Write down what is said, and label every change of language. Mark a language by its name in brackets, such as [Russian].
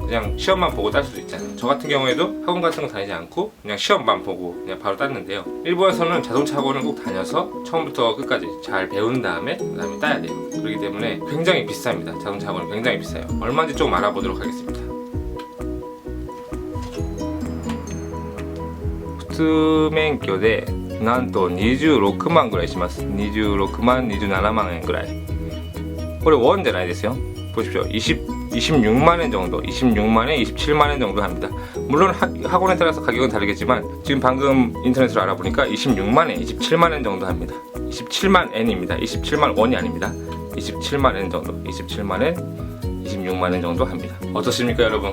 [Korean] 그냥 시험만 보고 딸 수도 있잖아요. 저 같은 경우에도 학원 같은 거 다니지 않고 그냥 시험만 보고 그냥 바로 땄는데요. 일본에서는 자동차 학원을 꼭 다녀서 처음부터 끝까지 잘 배운 다음에 그다음에 따야 돼요. 그렇기 때문에 굉장히 비쌉니다. 자동차 학원이 굉장히 비싸요. 얼마인지 좀 알아보도록 하겠습니다. [Japanese] 普通免許でなんと26万ぐらいします。 26万、27万円ぐらい。これ원じゃないですよ. [Korean] 보십시오. 26만 원 정도, 26만 원, 27만 원 정도 합니다. 물론 학원에 따라서 가격은 다르겠지만 지금 방금 인터넷으로 알아보니까 26만 원, 27만 원 정도 합니다. 27만 N입니다. 27만 원이 아닙니다. 27만 N 정도, 27만 N, 26만 원 정도 합니다. 어떻습니까 여러분?